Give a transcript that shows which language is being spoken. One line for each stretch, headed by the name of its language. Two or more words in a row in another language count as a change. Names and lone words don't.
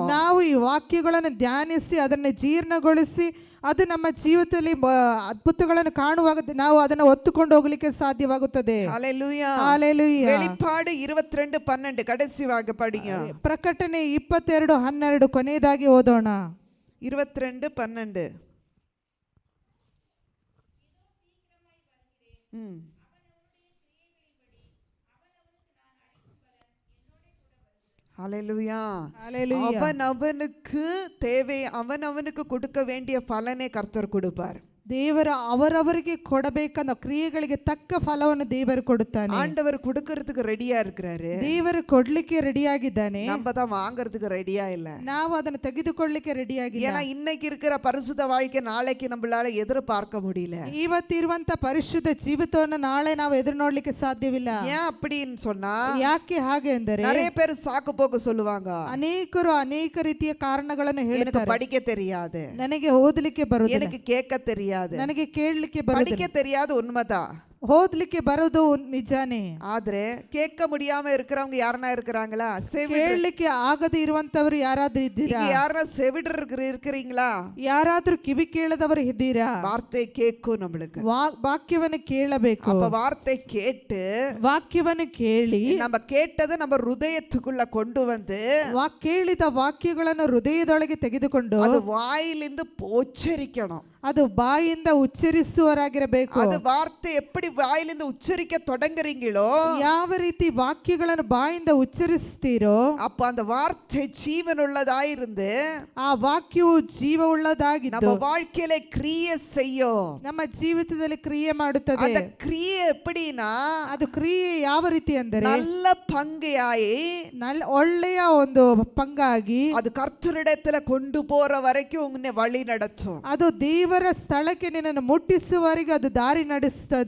Kannada: ನಾವು ಈ ವಾಕ್ಯಗಳನ್ನು ಧ್ಯಾನಿಸಿ ಅದನ್ನು ಜೀರ್ಣಗೊಳಿಸಿ ಅದು ನಮ್ಮ ಜೀವಿತದಲ್ಲಿ ಅದ್ಭುತಗಳನ್ನು ಕಾಣುವಾಗ ನಾವು ಅದನ್ನು ಹೊತ್ತುಕೊಂಡು ಹೋಗಲಿಕ್ಕೆ ಸಾಧ್ಯವಾಗುತ್ತದೆ. ಹಲ್ಲೆಲೂಯಾ. ಹಲ್ಲೆಲೂಯಾ.
Tamil: வெளிப்பாடு 22:12 கடைசியாக படிங்க.
Kannada: ಪ್ರಕಟಣೆ 22:12 ಕೊನೆಯದಾಗಿ ಓದೋಣ.
Tamil: 22:12 ஹalleluya. Hallelujah. அவனுக்கு தேவை, அவனுக்கு கொடுக்க வேண்டிய பலனை கர்த்தர் கொடுப்பார்.
Kannada: ದೇವರ ಅವರವರಿಗೆ ಕೊಡಬೇಕಂದ ಕ್ರಿಯೆಗಳಿಗೆ ತಕ್ಕ ಫಲವನ್ನು ದೇವರು ಕೊಡುತ್ತಾನೆ.
Tamil: ஆண்டவர் கொடுக்கிறதுக்கு ரெடியா இருக்கிறாரு.
Kannada: ದೇವರು ಕೊಡ್ಲಿಕ್ಕೆ ರೆಡಿಯಾಗಿದ್ದಾನೆ.
Tamil: நம்ம தான் வாங்குறதுக்கு ரெடியா இல்ல.
Kannada: ನಾವು ಅದನ್ನು ತೆಗೆದುಕೊಳ್ಳಲಿಕ್ಕೆ ರೆಡಿಯಾಗಿಲ್ಲ.
Tamil: ஏன்னா இன்னைக்கு இருக்கிற பரிசுத்த வாழ்க்கை நாளைக்கு நம்மளால எதிர்பார்க்க முடியல.
Kannada: ಇವತ್ತಿರುವಂತ ಪರಿಶುದ್ಧ ಜೀವಿತವನ್ನು ನಾಳೆ ನಾವು ಎದುರು ನೋಡ್ಲಿಕ್ಕೆ ಸಾಧ್ಯವಿಲ್ಲ.
Tamil: ஏன் அப்படின்னு சொன்னா,
Kannada: ಯಾಕೆ ಹಾಗೆ ಅಂದರೆ
Tamil: நிறைய பேர் சாக்கு போக்கு சொல்லுவாங்க.
Kannada: ಅನೇಕರು ಅನೇಕ ರೀತಿಯ ಕಾರಣಗಳನ್ನು
Tamil: எனக்கு
Kannada: ಹೇಳ್ತಾರೆ.
Tamil: படிக்க தெரியாது,
Kannada: ನನಗೆ ಓದಲಿಕ್ಕೆ ಬರುವುದಿಲ್ಲ,
Tamil: எனக்கு கேட்க தெரியாது,
Kannada: ನನಗೆ ಕೇಳಲಿಕ್ಕೆ
Tamil: படிக்க
Kannada: ಬರುವುದಿಲ್ಲ.
Tamil: தெரியாது, உண்மைதான்.
Kannada: ಓದಲಿಕ್ಕೆ ಬರೋದು ನಿಜಾನೇ.
Tamil: ಆದ್ರೆ ಕೇட்க முடியாம இருக்கிறவங்க யாரனா இருக்கிறாங்களா?
Kannada: ಕೇಳಲಿಕ್ಕೆ ಆಗದೆ ಇರುವಂತವರು ಯಾರಾದ್ರೂ ಇದ್ದೀರಾ?
Tamil: யாரா செவிடர் இருக்கிறீங்களா?
Kannada: ಯಾರಾದ್ರೂ ಕಿವಿ ಕೇಳದವರು ಇದ್ದೀರಾ?
Tamil: வார்த்தை கேட்கும் நம்மளுக்கு.
Kannada: ವಾಕ್ಯವನ್ನು ಕೇಳಬೇಕು.
Tamil: அப்ப வார்த்தை கேட்டு
Kannada: ವಾಕ್ಯವನ್ನು ಕೇಳಿ
Tamil: நம்ம கேட்டதை நம்ம ಹೃದಯத்துக்குள்ள கொண்டு வந்து
Kannada: ಕೇಳಿದ ವಾಕ್ಯಗಳನ್ನು ಹೃದಯದೊಳಗೆ ತೆಗೆದುಕೊಂಡು
Tamil: ಅದು வாயிலிருந்து உச்சரிக்கணும்.
Kannada: ಅದು ಬಾಯಿಂದ ಉಚ್ಚರಿಸುವರಾಗಿರಬೇಕು.
Tamil: அது வார்த்தை எப்படி வாயிலிருந்து ಉಚ್ಚರಿக்க தொடங்குறீங்களோ,
Kannada: ಯಾವ ರೀತಿ ವಾಕ್ಯಗಳನ್ನು ಬಾಯಿಂದ ಉಚ್ಚರಿಸ್ತೀರೋ
Tamil: அப்ப அந்த வார்த்தை ஜீவனுள்ளதாயிருந்து
Kannada: ಆ ವಾಕ್ಯವು ಜೀವವುಳ್ಳದಾಗಿದ್ದು
Tamil: நம்ம வாழ்க்கையில ಕ್ರಿಯೆ செய்யும்.
Kannada: ನಮ್ಮ ಜೀವಿತದಲ್ಲಿ ಕ್ರಿಯೆ ಮಾಡುತ್ತದೆ.
Tamil: அந்த ಕ್ರಿಯೆ எப்படின்னா,
Kannada: ಅದು ಕ್ರಿಯೆ ಯಾವ ರೀತಿ ಅಂದರೆ
Tamil: நல்ல பங்கையாயி
Kannada: ಒಳ್ಳೆಯ ಒಂದು ಪಂಗಾಗಿ
Tamil: அது கர்த்தரிடத்துல கொண்டு போற வரைக்கும் உன்னை வழி நடத்தும்.
Kannada: ಅದು ದೇವರ ಸ್ಥಳಕ್ಕೆ ನಿನ್ನನ್ನು ಮುಟ್ಟಿಸುವವರೆಗೆ ಅದು ದಾರಿ ನಡೆಸುತ್ತದೆ.